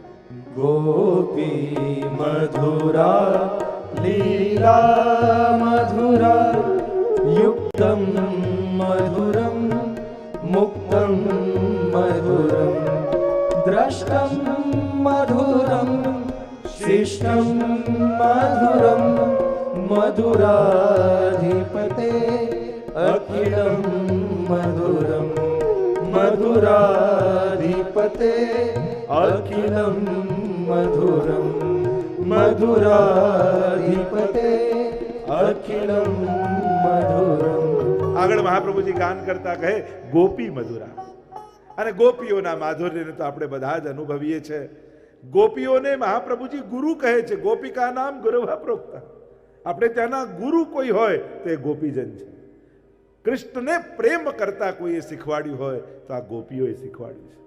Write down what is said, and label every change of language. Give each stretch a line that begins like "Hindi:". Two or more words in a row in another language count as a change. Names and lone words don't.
Sanskrit: ગોપી મધુરા લીલા મધુરા યુક્તમ મધુરમ મુક્તમ મધુરમ દ્રષ્ટમ મધુરમ શિષ્ટમ મધુરમ મધુરાધિપતે અખિલમ મધુરમ મધુરાધિપતે અખિલમ મધુરમ મધુરાધિપતે અખિલમ મધુરમ.
Gujarati: આગળ મહાપ્રભુજી ગાન કરતા કહે
Sanskrit: ગોપી મધુરા.
Gujarati: અને ગોપીઓના માધુર્યને તો આપણે બધા જ અનુભવીએ છીએ. ગોપીઓને મહાપ્રભુજી ગુરુ કહે છે.
Sanskrit: ગોપિકા નામ ગુરવા પ્રોક્તા.
Gujarati: આપણે ત્યાંના ગુરુ કોઈ હોય તો એ ગોપીજન છે. કૃષ્ણને પ્રેમ કરતા કોઈએ શીખવાડ્યું હોય તો આ ગોપીઓએ શીખવાડ્યું છે.